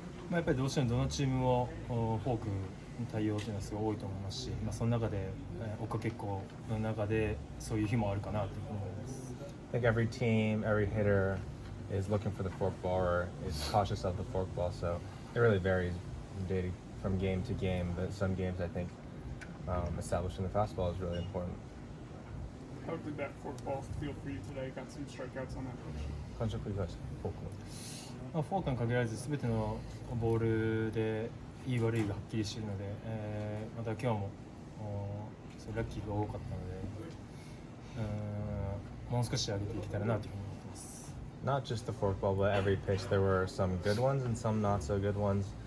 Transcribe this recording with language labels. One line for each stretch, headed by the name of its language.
Japanese: やっぱりどうしてもどのチームもフォークに対応というのはすごい多いと思いますし、その中で追っかけっこの中でそういう日もあるかなというふうに思います。
English: I think every team, every hitter is looking for the forkball or is cautious of the forkball, so it really varies from game to game, but some games I think establishing the fastball is really important. How did that forkball feel for you today? Got some strikeouts on that pitch.
Japanese: 感触繰り返してフォークを。フォークに限らず全てのボールでいい悪いがはっきりしているので、また今日もラッキーが多かったので、もう少し上げていけたらなというふうに思ってます。
English: Not just the forkball, but every pitch. There were some good ones and some not so good ones.